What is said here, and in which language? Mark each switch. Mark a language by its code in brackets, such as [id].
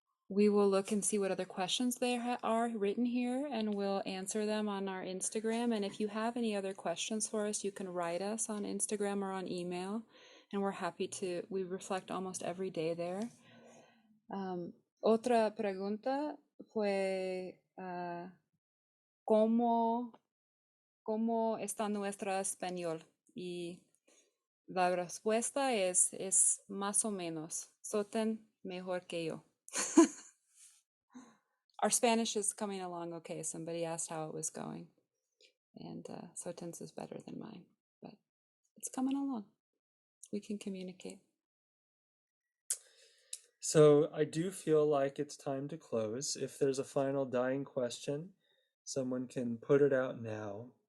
[en] We will look and see what other questions there are written here, and we'll answer them on our Instagram. And if you have any other questions for us, you can write us on Instagram or on email, and we're happy to. We reflect almost every day there. [es] Otra pregunta fue ¿cómo está nuestro español? Y la respuesta es más o menos. Soten mejor que yo. [en] Our Spanish is coming along okay. Somebody asked how it was going. And Soten's is better than mine, but it's coming along. We can communicate. So I do feel like it's time to close. If there's a final dying question, someone can put it out now.